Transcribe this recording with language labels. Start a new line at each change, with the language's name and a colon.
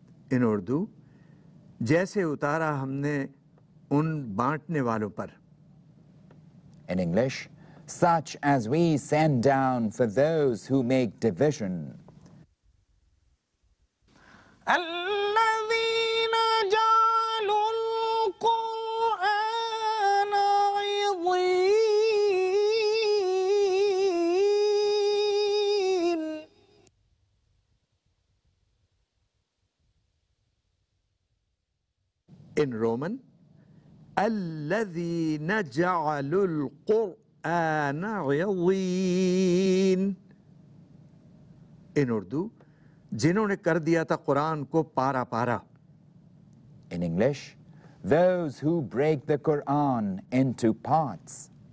English: In Urdu,
Urdu: जैसे उतारा हमने उन बांटने वालों पर.
English: In English, such as we send down for those who make division.
Arabic: الذين جعلوا القرآن عضين
English: In Roman,
Arabic: الذين جعلوا القرآن عضين.
English: In Urdu,
Urdu: जिन्होंने कर दिया था कुरान को पारा पारा.
English: In English, those who break the Quran into parts.